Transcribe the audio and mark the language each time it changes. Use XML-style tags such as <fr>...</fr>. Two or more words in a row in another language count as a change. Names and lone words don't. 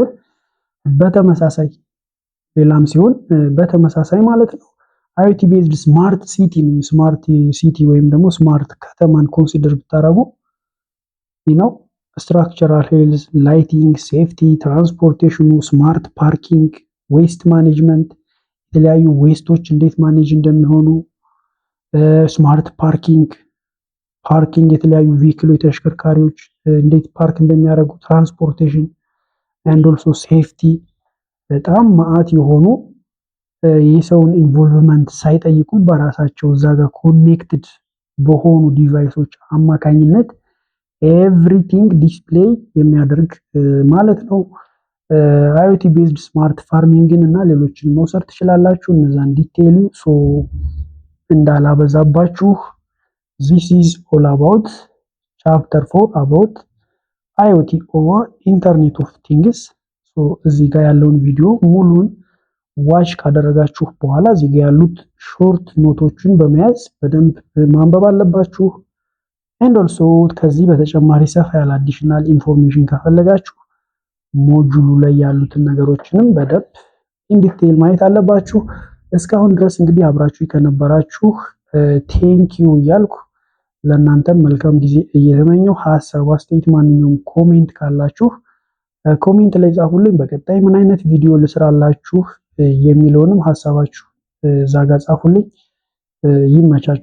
<am>ሲሆን በተመሳሳይ ማለት ነው</am> <en>IoT based smart city</en> <am>ነው።</am> <en>smart city</en> <am>ወይም ደግሞ ስማርት ከተማን ኮንሲደር ብታረጉ ነው</am> <en>structural health, lighting, safety, transportation, smart parking, waste management</en> <am>የተለያዩ ዌስቶች እንዴት ማኔጅ እንደሚሆኑ</am> <en>smart parking</en> <am>የተለያዩ ቪክሎች ተሽከርካሪዎች እንዴት ፓርክ እንደሚያደርጉ ትራንስፖርቴሽን</am> <en>and also safety</en> <am>በጣም ማአት የሆኑ የሰውን ኢንቮልቭመንት ሳይጠይቁ በራሳቸው እዛ ጋር ኮኔክትድ በሆኑ ዲቫይሶች አማካኝነት</am> <en>everything display</en> <am>የሚያደርግ ማለት ነው።</am> <en>IoT based smart farming</en> <am>እና ሌሎችን መውሰድ ትችላላችሁ። እነዛን ዲቴይሉ</am> <en>እንዳላበዛባችሁ this is all about chapter 4 about IoT or Internet of Things።</en> <am>እዚህ ጋር ያለውን ቪዲዮ ሙሉን ዋች ካደረጋችሁ በኋላ እዚህ ጋር ያሉት</am> <en>short notes</en> <am>በመያዝ በደንብ ማንበብ አለባችሁ።</am> <en>and also</en> <am>ከዚህ በተጨማሪ ሰፋ ያለ</am> <en>additional information</en> <am>ከፈለጋችሁ ሞጁሉ ላይ ያሉትን ነገሮችንም በደንብ ኢንዲቴል ማየት አለባችሁ። እስካሁን ድረስ እንግዲህ አብራችሁ ከነበራችሁ ቴንኪዩ እያልኩ ለእናንተም መልካም ጊዜ እየተመኘው ሐሳብ አስተያየት ማንኛውም ኮሜንት ካላችሁ ኮሜንት ላይ ጻፉልኝ። በቀጣይ ምን አይነት ቪዲዮ ልስራላችሁ የሚለውንም ሐሳባችሁ እዛ ጋር ጻፉልኝ። ይመቻችሁ።</am>